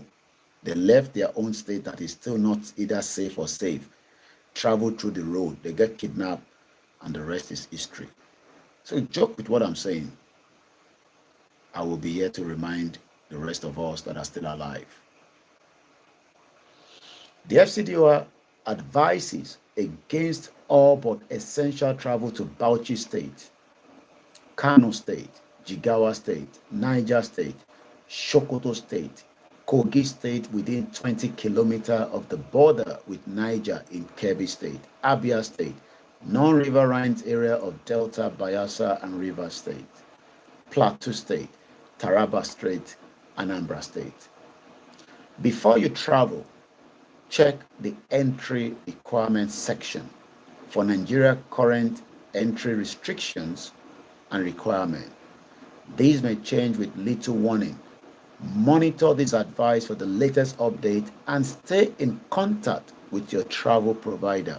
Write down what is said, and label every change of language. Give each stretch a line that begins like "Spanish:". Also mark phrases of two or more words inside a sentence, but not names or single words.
English: They left their own state that is still not either safe or safe, traveled through the road, they get kidnapped, and the rest is history. So joke with what I'm saying. I will be here to remind the rest of us that are still alive. The FCDO advises against all but essential travel to Bauchi State, Kano State, Jigawa State, Niger State, Sokoto State, Kogi State within 20 kilometers of the border with Niger in Kebbi State, Abia State, non-riverine area of Delta, Bayelsa, and Rivers State, Plateau State, Taraba State, Anambra State. Before you travel, check the entry requirements section for Nigeria current entry restrictions and requirements. These may change with little warning. Monitor this advice for the latest update and stay in contact with your travel provider.